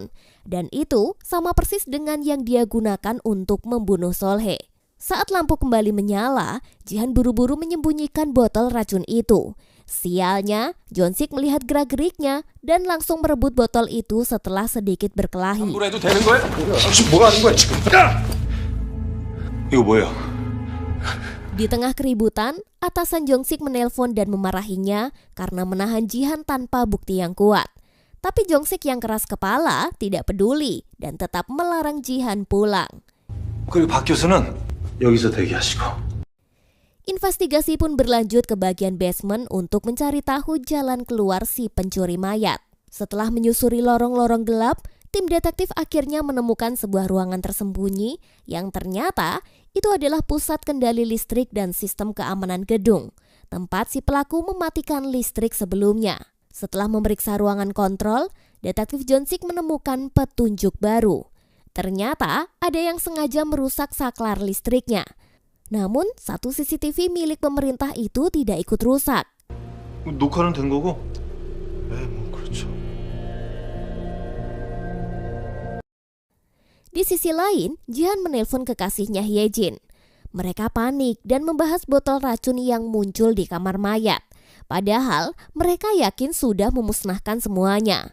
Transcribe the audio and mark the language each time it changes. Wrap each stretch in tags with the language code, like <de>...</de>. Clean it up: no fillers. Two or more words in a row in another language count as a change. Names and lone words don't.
<id>Dan itu sama persis dengan yang dia gunakan untuk membunuh Solhe. Saat lampu kembali menyala, Jihan buru-buru menyembunyikan botol racun itu. Sialnya, Jonsik melihat gerak-geriknya dan langsung merebut botol itu setelah sedikit berkelahi.</id> <ko>해도 되는 거야? 당신 뭐 하는 거야 지금? 이거 뭐야?</ko> <id>Di tengah keributan, atasan Jonsik menelpon dan memarahinya karena menahan Jihan tanpa bukti yang kuat. Tapi Jonsik yang keras kepala tidak peduli dan tetap melarang Jihan pulang.</id> <ko>그리고 박 교수는 여기서 대기하시고.</ko> <id>Investigasi pun berlanjut ke bagian basement untuk mencari tahu jalan keluar si pencuri mayat. Setelah menyusuri lorong-lorong gelap, tim detektif akhirnya menemukan sebuah ruangan tersembunyi yang ternyata itu adalah pusat kendali listrik dan sistem keamanan gedung, tempat si pelaku mematikan listrik sebelumnya. Setelah memeriksa ruangan kontrol, detektif Jonsik menemukan petunjuk baru. Ternyata ada yang sengaja merusak saklar listriknya. Namun, satu CCTV milik pemerintah itu tidak ikut rusak.</id> <ko>녹화는 된 거고? 네, 뭐 그렇죠.</ko> <id>Di sisi lain, Jihan menelpon kekasihnya Hyejin. Mereka panik dan membahas botol racun yang muncul di kamar mayat. Padahal mereka yakin sudah memusnahkan semuanya.</id>